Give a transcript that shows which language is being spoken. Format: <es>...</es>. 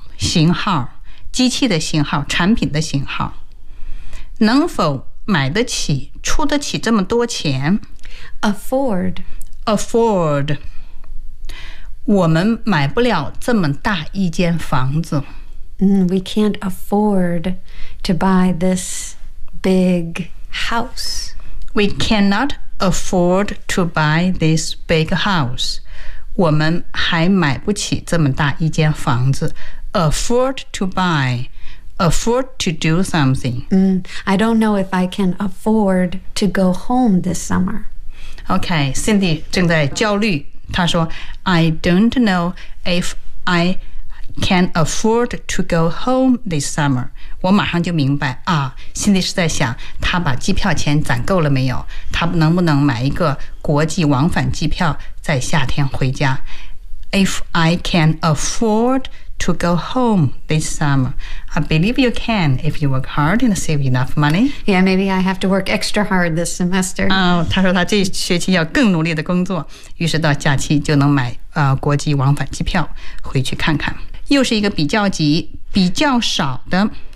<zh>型号，机器的型号，产品的型号。能否买得起出得起这么多钱</zh> <en>afford</en> <zh>我们买不了这么大一间房子、</zh> <en>we can't afford to buy this big house we cannot afford to buy this big house</en> <zh>我们还买不起这么大一间房子</zh> <en>afford to buyAfford to do something. I don't know if I can afford to go home this summer.</en> <zh>Okay, Cindy 正在焦虑。她说</zh> <en>I don't know if I can afford to go home this summer.</en> <zh>我马上就明白啊 Cindy 是在想她把机票钱攒够了没有她能不能买一个国际往返机票在夏天回家</zh> <en>If I can afford to go home this summer. I believe you can if you work hard and save enough money. Yeah, maybe I have to work extra hard this semester.</en> <zh>Oh, 她说她这学期要更努力的工作于是到假期就能买、国际往返机票回去看看。又是一个比较级比较少的</zh>